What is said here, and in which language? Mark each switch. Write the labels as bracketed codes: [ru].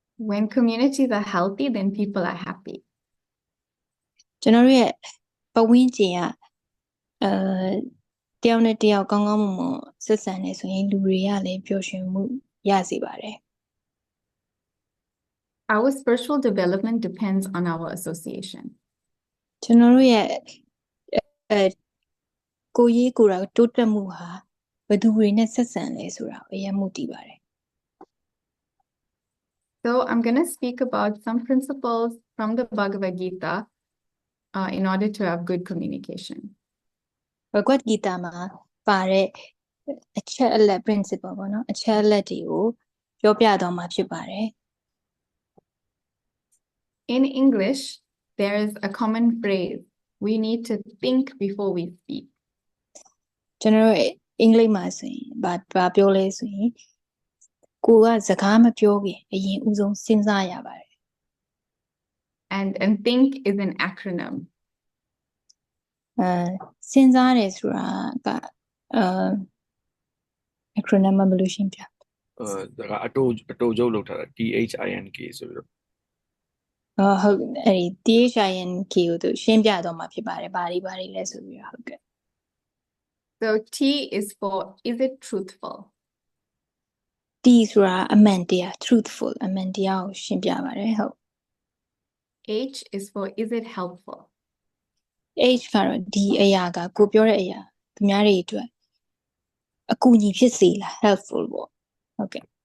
[en] When communities are healthy, then people are happy. [my] ကျွန်တော်တို့ရဲ့ပတ်ဝန်းကျင်ကတယောက်နဲ့တယောက်ကောင်းကောင်းမွန်မွန်ဆက်ဆံနေဆိုရင်လူတွေကလည်းပျော်ရွှင်မှုရစေပါတယ် [en] Our spiritual development depends on our association. [my] ကျွန်တော်တို့ရဲ့ကိုရေးကိုယ်တာတိုးတက်မှုဟာဘယ်သူတွေနဲ့ဆက်ဆံလဲဆိုတာအရင်မှုတည်ပါတယ် [en] So I'm going to speak about some principles from the Bhagavad Gita in order to have good communication. [my] ဘဂဝတ်ဂီတာမှာပါတဲ့အချက်အလက် principle ပေါ့နော်အချက်အလက်တွေကိုပြောပြတော့မှာဖြစ်ပါတယ် [en] In English, there is a common phrase. We need to think before we speak. [my] ကျွန်တော်တို့အင်္ဂလိပ်မှာဆိုရင်ဘာပြောလဲဆိုရင်ကိုကစကားမပြောခင်အရင်ဦးဆုံးစဉ်းစားရပါတယ် [en] And think is an acronym. [my] စဉ်းစားတယ်ဆိုတာကacronym မလို့ရှင်းပြ ဒါကအတူချုပ်လောက်ထားတာ THINK ဆိုပြီးတော့ ဟုတ်အဲ့ဒီ THINK ကိုသူရှင်းပြတော့မှာဖြစ်ပါတယ်ဘာတွေလဲဆိုပြီးတော့ဟုတ်ကဲ့ [en] So T is for, is it truthful? [my] T ဆိုတာအမှန်တရား truthful အမှန်တရားကိုရှင်းပြပါတယ်ဟုတ် [en] H is for, is it helpful? [my] H ကတော့ဒီအရာကကိုပြောတဲ့အရာသူများတွေအတွက်အကူအညီဖြစ်စေလား helpful ပေါ့ဟုတ်ကဲ့